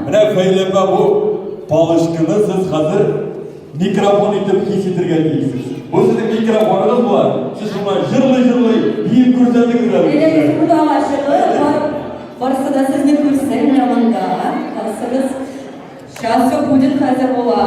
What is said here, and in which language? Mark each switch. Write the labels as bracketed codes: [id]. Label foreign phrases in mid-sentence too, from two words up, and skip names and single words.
[tt] Менә Фәйләпә, бу палочканы сез хәзер микрофон итеп хис итәргә тиешсез. Бу сезнең микрофонығыз бар. Сез шуңа җырлый, биеп күрсәтегез әле. Әйдә, буда ашыгы. Барысы да сезне күрсен янында. Калсагыз. [ru] Сейчас все будет [tt] хәзер була.